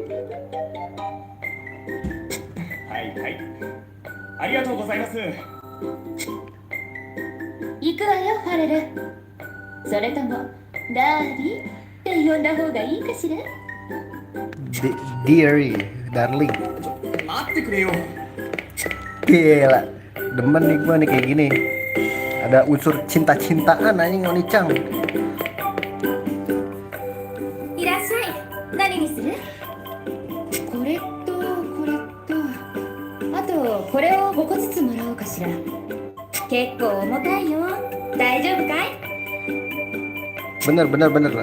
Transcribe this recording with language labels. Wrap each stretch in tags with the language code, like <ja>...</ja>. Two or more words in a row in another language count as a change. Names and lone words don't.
<ja>はいはい、ありがとうございます。行くわよ、ファレル。それともダーリンって呼んだ方がいいかしら？</ja> <en>Deary, darling.</en> <ja>待ってくれよ。</ja> <id>Gila. Demen nih gua nih kayak gini. Ada unsur cinta-cintaan anjing Oni-chan.</id> <ja>いらっしゃい。何にする？これとこれと、あとこれを5個ずつもらおうかしら。結構重たいよ。大丈夫かい？</ja> <id>Bener lah.</id>